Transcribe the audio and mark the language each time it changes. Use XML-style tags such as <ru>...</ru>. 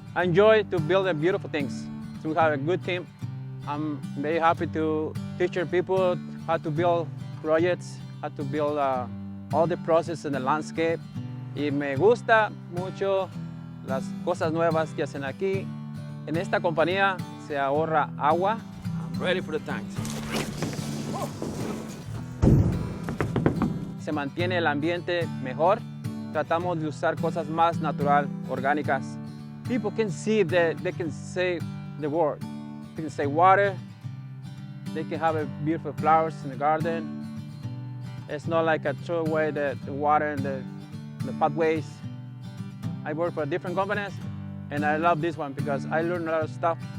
<en>I enjoy to build beautiful things. So we have a good team. I'm very happy to teach people how to build projects, how to build all the process in the landscape.</en> <es>Y me gusta mucho las cosas nuevas que hacen aquí. En esta compañía se ahorra agua.</es> <en>I'm ready for the tanks.</en> <es>Se mantiene el ambiente mejor. Tratamos de usar cosas más natural, orgánicas.</es> <en>People can see that they can save the world. They can save water. They can have beautiful flowers in the garden. It's not like a throw away the water in the pathways. I work for different companies, and I love this one because I learned a lot of stuff.</en>